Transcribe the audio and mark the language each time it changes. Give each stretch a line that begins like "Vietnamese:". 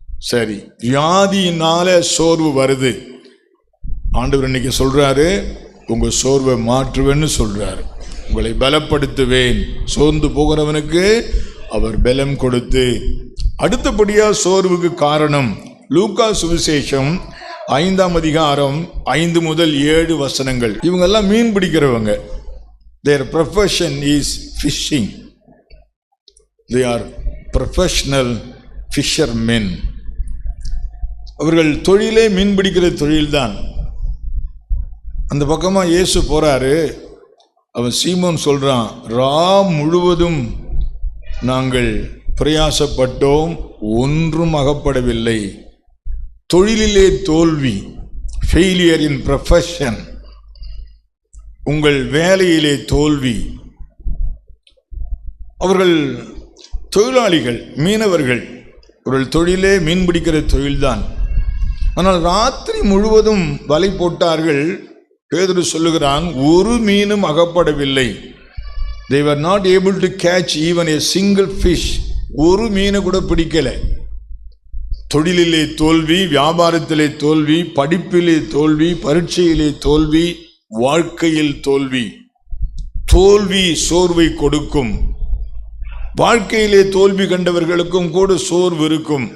Tamil: சரி, வியாதியினால சோர்வு வருது. ஆண்டவர் இன்னைக்கு சொல்றாரு, உங்க சோர்வை மாற்றுவேன்னு சொல்றாரு. உங்களை பலப்படுத்துவேன். சோர்ந்து போகிறவனுக்கு அவர் பலம் கொடுத்து. அடுத்தபடியா சோர்வுக்கு காரணம் லூக்கா சுவிசேஷம் 5ஆம் அதிகாரம் 5 முதல் 7 வசனங்கள். இவங்கெல்லாம் மீன் பிடிக்கிறவங்க.
English: Their profession is fishing. They are professional fishermen.
Tamil: அவர்கள் தொழிலே மீன் பிடிக்கிற தொழில்தான். அந்த பக்கமாக இயேசு போகிறாரு. அவன் சீமோன் சொல்கிறான், ரா முழுவதும் நாங்கள் பிரயாசப்பட்டோம், ஒன்றும் அகப்படவில்லை. தொழிலிலே தோல்வி,
English: failure in profession,
Tamil: உங்கள் வேலையிலே தோல்வி. அவர்கள் தொழிலாளிகள், மீனவர்கள், அவர்கள் தொழிலே மீன் பிடிக்கிற தொழில்தான். ஆனால் ராத்திரி முழுவதும் வலை போட்டார்கள். பேதுரு சொல்லுகிறான், ஒரு மீனும் அகப்படவில்லை.
English: They were not able to catch even a single fish.
Tamil: ஒரு மீனை கூட பிடிக்கலை. தொழிலிலே தோல்வி, வியாபாரத்திலே தோல்வி, படிப்பிலே தோல்வி, பரீட்சையிலே தோல்வி, வாழ்க்கையில் தோல்வி. தோல்வி சோர்வை கொடுக்கும். வாழ்க்கையிலே தோல்வி கண்டவர்களுக்கும் கூட சோர்வு இருக்கும்.